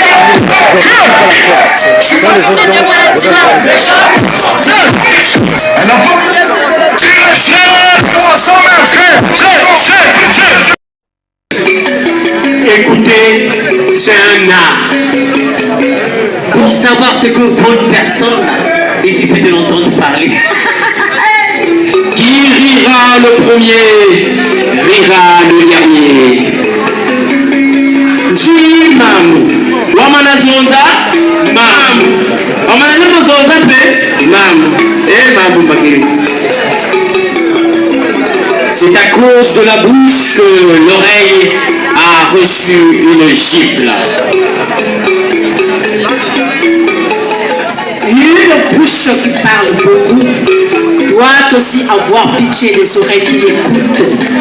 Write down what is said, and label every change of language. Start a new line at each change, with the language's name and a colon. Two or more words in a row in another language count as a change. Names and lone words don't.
French: Écoutez, c'est un art. Pour savoir ce que vaut une personne, il suffit de l'entendre parler. Qui rira le premier, rira le dernier. Jimam, Wamana Zonza, Mam. Wamana Zonza, Mam. Eh, Mam, Bakiri. C'est à cause de la bouche que l'oreille a reçu une gifle. Une bouche qui parle beaucoup doit aussi avoir pitié des oreilles qui écoutent.